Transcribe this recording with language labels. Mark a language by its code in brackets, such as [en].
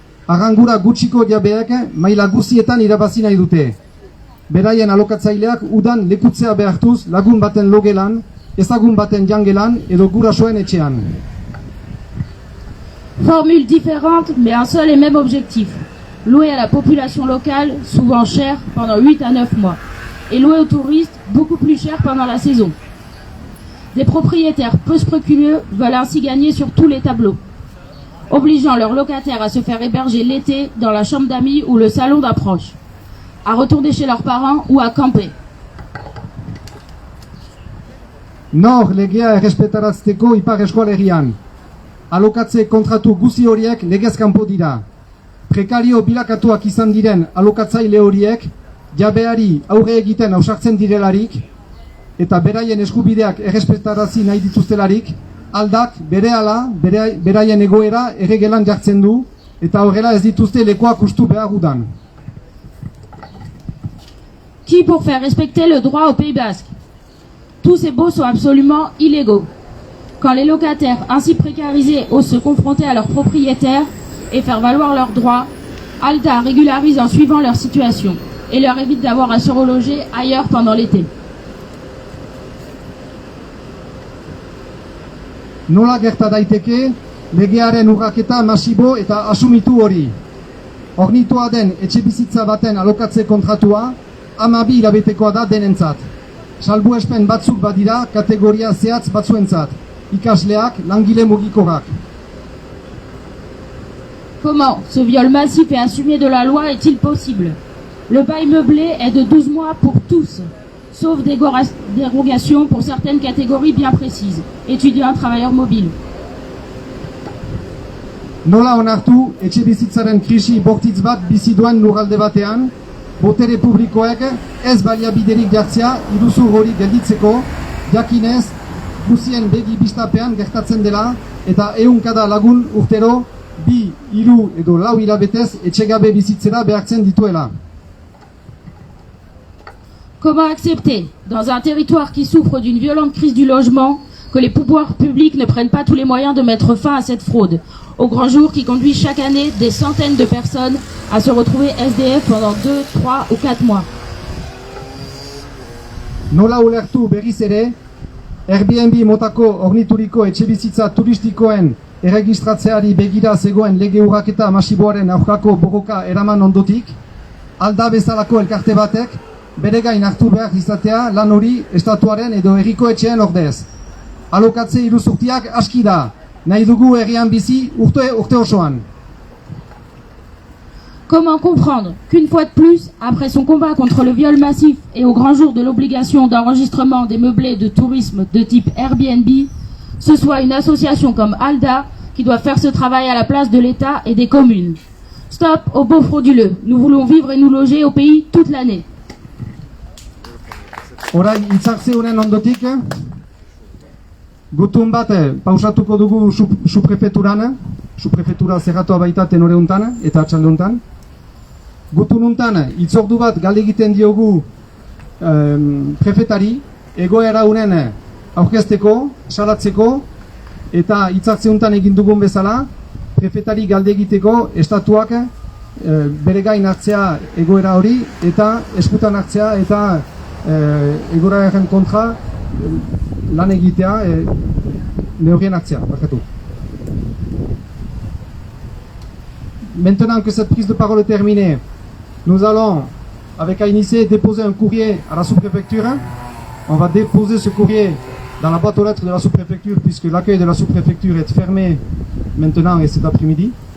[eu] Arrangura gutxiko jabeek maila guztietan irabazi nahi dute. Beraien alokatzaileak udan lekutzea behartuz lagun baten logelan, ezagun baten jangelan edo gurasoen etxean. [fr] Formule différente, mais un seul et même objectif. Louer à la population locale, souvent cher, pendant 8 à 9 mois. Et louer aux touristes, beaucoup plus cher pendant la saison. Des propriétaires peu scrupuleux veulent ainsi gagner sur tous les tableaux, obligeant leurs locataires à se faire héberger l'été dans la chambre d'amis ou le salon d'un proche, à retourner chez leurs parents ou à camper. [eu] Nor legea errespetarazteko ipar eskualerian. Alokatze kontratu guzi horiek legez kanpo dira. Prekario bilakatuak izan diren alokatzaile horiek jabeari aurre egiten ausartzen direlarik eta beraien eskubideak errespetarazi nahi dituztelarik, aldak berehala beraien egoera erregelan jartzen du eta horrela ez dituzte lekoak ustu behar udan. [fr] Qui pour faire respecter le droit au Pays Basque? Tous ces baux sont absolument illégaux. Quand les locataires ainsi précarisés osent se confronter à leurs propriétaires et faire valoir leurs droits, ALDA régularise en suivant leur situation et leur évite d'avoir à se reloger ailleurs pendant l'été. [eu] Nola gerta daiteke legearen urraketa masibo eta asumitu hori. Ornitua den etxebizitza baten alokatze kontratua 12 hilabetekoa da denentzat. Salbuespen batzuk badira kategoria zehatz batzuentzat, ikasleak, langile mugikorrak. [fr] Comment ce viol massif et assumé de la loi est-il possible? Le bail meublé est de 12 mois pour tous, sauf dérogation pour certaines catégories bien précises, étudiants, travailleurs mobiles. [eu] Nola onartu etxebizitzaren krisi bortitz bat bizi duen lurralde batean, botere publikoek ez baliabiderik jartzea iruzur hori gelditzeko, jakinez guzien begi bistapean gertatzen dela eta ehunka lagun urtero 2, 3 edo 4 hilabetez etxegabe bizitzera behartzen dituela. [fr] Comment accepter, dans un territoire qui souffre d'une violente crise du logement, que les pouvoirs publics ne prennent pas tous les moyens de mettre fin à cette fraude, au grand jour qui conduit chaque année des centaines de personnes à se retrouver SDF pendant 2, 3 ou 4 mois? [eu] Nola ulertu berriz ere, Airbnb motako ornituriko etxebizitza turistikoen erregistratzeari begira zegoen lege urraketa masiboaren aurkako borroka eraman ondotik, ALDA bezalako elkarte batek bere gain hartu behar izatea lan hori estatuaren edo herriko etxeen ordez. Alokatze iruzurtiak aski da, nahi dugu herrian bizi urte osoan. [fr] Comment comprendre qu'une fois de plus, après son combat contre le viol massif et au grand jour de l'obligation d'enregistrement des meublés de tourisme de type Airbnb, ce soit une association comme ALDA qui doit faire ce travail à la place de l'État et des communes? Stop aux baux frauduleux. Nous voulons vivre et nous loger au pays toute l'année. [eu] Orain hitzartze honen ondotik, gutun bat pausatuko dugu suprefetura zerratua baita tenore untan eta atxalde untan. Gutun untan hitzordu bat galde egiten diogu prefetari egoera honen aurkezteko, salatzeko eta hitzartze untan egin dugun bezala prefetari galde egiteko estatuak bere gain hartzea egoera hori eta eskutan hartzea eta egoeraren kontra lan egitea neurrien hartzea, barkatu. [fr] Maintenant que cette prise de parole est terminée, nous allons, avec ANICE, déposer un courrier à la sous-préfecture. On va déposer ce courrier dans la boîte aux lettres de la sous-préfecture, puisque l'accueil de la sous-préfecture est fermé maintenant et cet après-midi.